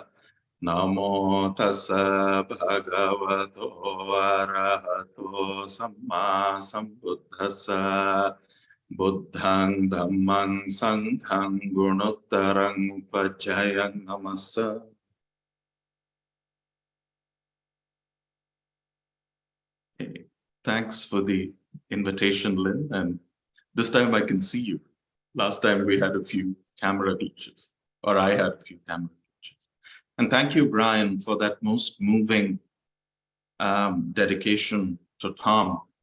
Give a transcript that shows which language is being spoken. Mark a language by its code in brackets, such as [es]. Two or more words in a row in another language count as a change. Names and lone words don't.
[pi] Namo tassa bhagavato arahato samma sambuddhassa. Buddhang dhammang sanghang gunottarang upajjayang namassa. [en] Okay. Thanks for the invitation, Lynn. And this time I can see you. Last time we had a few camera glitches, or I had a few camera glitches. And thank you, Brian, for that most moving dedication to Tom.